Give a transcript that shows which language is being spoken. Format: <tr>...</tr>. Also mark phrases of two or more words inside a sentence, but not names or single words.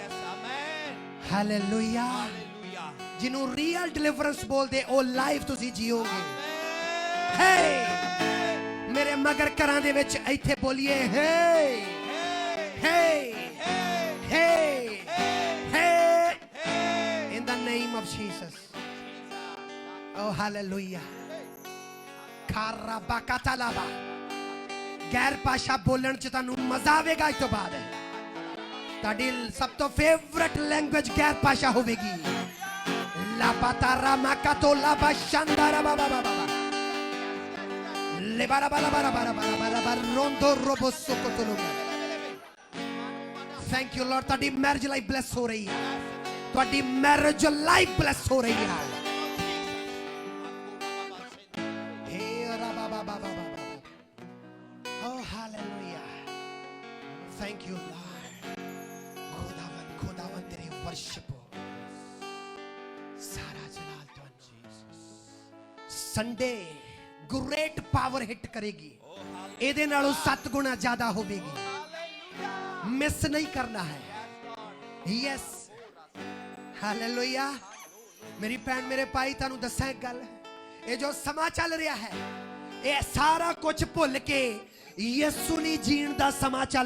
<en>Yes, amen.</en> <pa>ਹਾਲੇਲੂਇਆ</pa> <en>Hallelujah.</en> <pa>ਜਿਹਨੂੰ</pa> <en>real deliverance</en> <pa>ਬੋਲਦੇ ਉਹ ਲਾਈਫ ਤੁਸੀਂ ਜੀਓਗੇ</pa> <en>Amen.</en> <pa>ਹੇ ਮੇਰੇ ਮਗਰ ਘਰਾਂ ਦੇ ਵਿੱਚ ਇੱਥੇ ਬੋਲੀਏ ਹੇ Hey, ਹੇ hey, ਹੇ ਹੇ hey.</pa> <en>in the name of Jesus. Oh, hallelujah. Karabakatalaba.</en> <pa>ਗੈਰ ਭਾਸ਼ਾ ਬੋਲਣ ਚ ਤੁਹਾਨੂੰ ਮਜ਼ਾ ਆਵੇਗਾ ਇਸ ਤੋਂ ਬਾਅਦ ਤੁਹਾਡੀ ਸਭ ਤੋਂ</pa> <en>favourite language</en> <pa>ਗੈਰ ਭਾਸ਼ਾ ਹੋਵੇਗੀ ਲਾਪਾਤਾਰਾ ਮਾਕਾਤੋ ਲਾਬਾ ਸ਼ਾਂਦਾਰਾ ਬਾਬਾ ਬਾਬਾ ਲੈਬਾਰਾ ਬਾਲਾ ਬਾਰਾ ਬਾਰਾ ਬਾਰਾ ਬਾਰਾ ਬਾਰਾ ਰੋਂਦੋ ਰੋਬੋ ਸੋਕੋਤੋਲੋ</pa> <en>thank you Lord</en> <pa>ਤੁਹਾਡੀ</pa> <en>marriage life bless</en> <pa>ਹੋ ਰਹੀ ਹੈ ਤੁਹਾਡੀ</pa> <en>marriage life bless</en> <pa>ਹੋ ਰਹੀ ਹੈ</pa> <en>Oh, hallelujah. Thank you, Lord.</en> <pa>ਖੁਦਾਵਨ ਤੇਰੇ worship ਹੋ. ਸਾਰਾ ਜਲਾਲ ਤੁਹਾਨੂੰ.</pa> <en>Sunday great power hit करेगी.</en> <pa>ਇਹਦੇ ਨਾਲੋਂ 7 ਗੁਣਾ ਜ਼ਿਆਦਾ ਹੋਵੇਗੀ. ਮਿਸ ਨਹੀਂ ਕਰਨਾ ਹੈ.</pa> <en>Yes. Hallelujah.</en> <pa>ਮੇਰੀ ਭੈਣ ਮੇਰੇ ਭਾਈ ਤੁਹਾਨੂੰ ਦੱਸਾਂ ਇੱਕ ਗੱਲ. ਇਹ ਜੋ ਸਮਾਂ ਚੱਲ ਰਿਹਾ ਹੈ ਇਹ ਸਾਰਾ ਕੁਝ ਭੁੱਲ ਕੇ ਯਿਸੂ ਲਈ ਜੀਣ ਦਾ ਸਮਾਂ ਚੱਲ</pa>